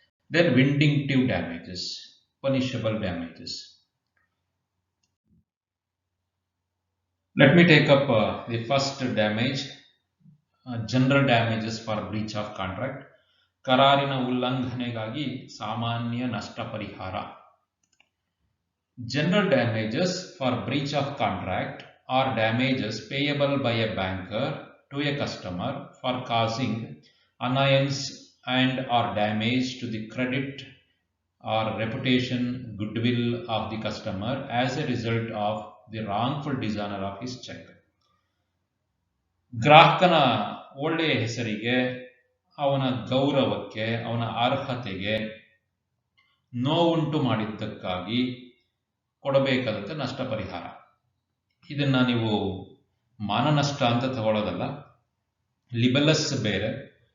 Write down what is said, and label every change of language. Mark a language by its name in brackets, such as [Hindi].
[English] Then vindictive damages, punishable damages. Let me take up the first damage, general damages for breach of contract. [Kannada] ಕರಾರಿನ ಉಲ್ಲಂಘನೆಗಾಗಿ ಸಾಮಾನ್ಯ ನಷ್ಟ ಪರಿಹಾರ. [English] General damages for breach of contract are damages payable by a banker to a customer for causing annoyance and or damage to the credit or reputation, goodwill of the customer as a result of the wrongful dishonor of his check. [Kannada] ಗ್ರಾಹಕನ ಒಳ್ಳೆಯ ಹೆಸರಿಗೆ, ಅವನ ಗೌರವಕ್ಕೆ, ಅವನ ಅರ್ಹತೆಗೆ ನೋವುಂಟು ಮಾಡಿದ್ದಕ್ಕಾಗಿ ಕೊಡಬೇಕಾದಂಥ ನಷ್ಟ ಪರಿಹಾರ. ಇದನ್ನ ನೀವು ಮಾನನಷ್ಟ ಅಂತ ತಗೊಳ್ಳೋದಲ್ಲ, ಲಿಬೆಲಸ್ ಬೇರೆ.